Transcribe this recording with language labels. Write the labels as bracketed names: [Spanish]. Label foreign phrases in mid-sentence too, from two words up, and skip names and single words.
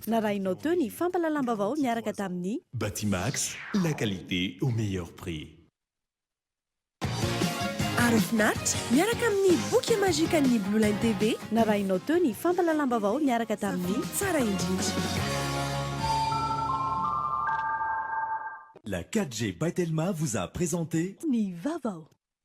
[Malagasy] Narahinao teo ny fampalalam-bavao miaraka tamin'ny Batimax, [French] la qualité au meilleur prix. [Malagasy] Arafnat miaraka amin'ny boky mazika ny Blue Line TV. Narahinao teo ny fampalalam-bavao miaraka tamin'ny tsara indrindra. [French] La 4G by Telma vous a présenté [Malagasy] ny vavao.